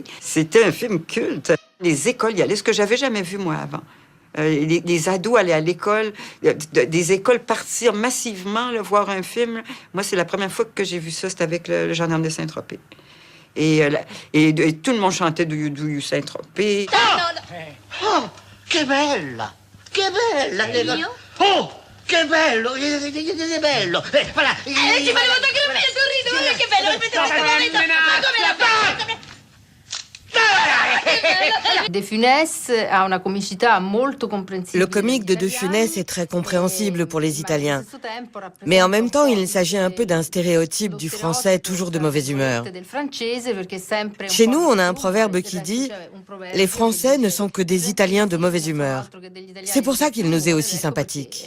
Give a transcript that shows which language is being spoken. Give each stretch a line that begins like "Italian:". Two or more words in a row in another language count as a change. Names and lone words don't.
French: C'était un film culte. Les écoles y allaient, ce que j'avais jamais vu moi avant. Les ados allaient à l'école, des écoles partir massivement là, voir un film. Moi, c'est la première fois que j'ai vu ça, c'était avec le Gendarme de Saint-Tropez. Et tout le monde chantait Do You Saint-Tropez.
Italian: Oh, che bella! Che bella! Oh, che bello! Che bello! Voilà! Ci fai fotografie sul ridere, che bello! Ripetete questo momento! Ma come l'ha fatto? De Funès a una comicità molto comprensibile.
French: Le comique de De Funès est très compréhensible pour les Italiens. Mais en même temps, il s'agit un peu d'un stéréotype du français toujours de mauvaise humeur. Chez nous, on a un proverbe qui dit « Les Français ne sont que des Italiens de mauvaise humeur ». C'est pour ça qu'il nous est aussi sympathique.